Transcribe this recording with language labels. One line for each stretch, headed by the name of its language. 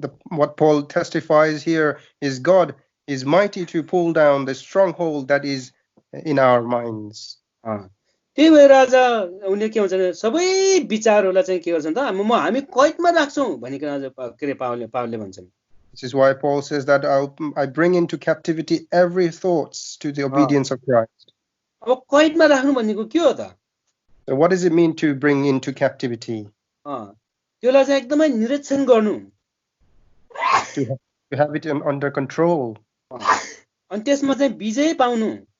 English: What Paul testifies here is God is mighty to pull down the stronghold that is in our minds.
Nepali: त्यही भएर आज उनले के भन्छ सबै विचारहरूलाई चाहिँ के गर्छन् त हामी कैदमा राख्छौँ भनिकन आज के अरे पावलले भन्छन्.
English: This is why Paul says that I bring into captivity every thoughts to the obedience of Christ.
Nepali: अब कैदमा राख्नु भनेको के हो त?
English: So what does it mean to bring into captivity?
Nepali: त्यसलाई चाहिँ एकदमै निरीक्षण गर्नु.
English: To have it under control.
Nepali: अनि त्यसमा चाहिँ विजय पाउनु.